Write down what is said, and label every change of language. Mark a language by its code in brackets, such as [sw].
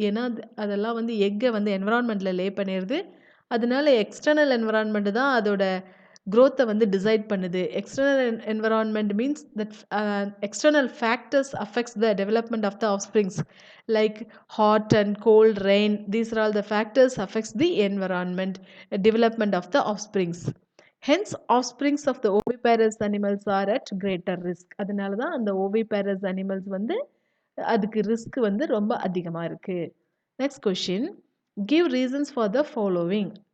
[ta] ஏன்னா அதெல்லாம் வந்து எக்கை வந்து என்விரான்மெண்ட்டில் லே பண்ணிடுது. அதனால எக்ஸ்டர்னல் என்விரான்மெண்ட் தான் அதோட growth வந்து டிசைட் பண்ணுது. [en] External environment means that external factors affects the development of the offsprings like hot and cold, rain. These are all the factors affects the environment, development of the offsprings. Hence, offsprings of the oviparous animals are at greater risk. [ta] அதனால தான் அந்த oviparous animals வந்து அதுக்கு risk வந்து ரொம்ப அதிகமாக இருக்கு. [en] Next question, give reasons for the following.